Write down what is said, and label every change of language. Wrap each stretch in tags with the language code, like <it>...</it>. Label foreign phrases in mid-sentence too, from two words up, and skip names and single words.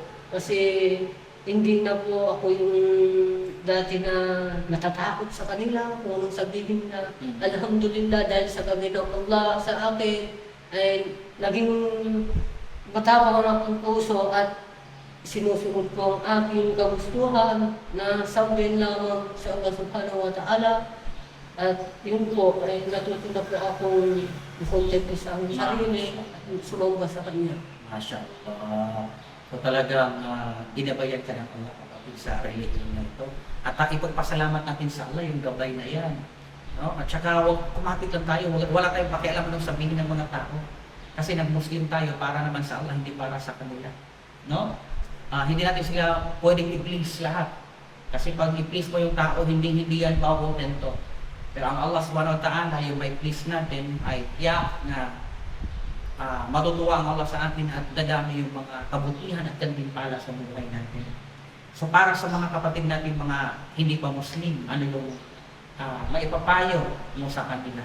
<tl>Kasi hindi na po ako yung dati na natatakot sa kanila kung anong sabihin na. Alhamdulillah, dahil sa gabi ng Allah sa akin, ay naging matapang ang aking puso at sinusunod ko ang aking kagustuhan na sambin lamang sa Allah</tl> <ar>سبحانه وتعالى.</ar> <tl>At yun po, ay natuto na po akong i-contempt sa aming sarili at sumamba sa Kanya.</tl> <ar>ما شاء الله.</ar> <tl>So talagang ginabayan ka ng Allah kapatid sa religion na ito. At ipagpasalamat natin sa Allah yung gabay na yan. No? At saka huwag kumapit lang tayo, wala tayong pakialam ng sabihin ng mga tao. Kasi nag-Muslim tayo para naman sa Allah, hindi para sa kanila. No? Hindi natin sila pwedeng i-please lahat. Kasi pag i-please mo yung tao, hindi yan maukontento. Pero ang Allah</tl> <ar>سبحانه وتعالى,</ar> <tl>yung may please natin ay tiyak na matutuwa ang Allah sa atin at dadami yung mga kabutihan at gantimpala sa buhay natin. So para sa mga kapatid natin, mga hindi pa Muslim, ano yung maipapayo mo sa kanila?</tl>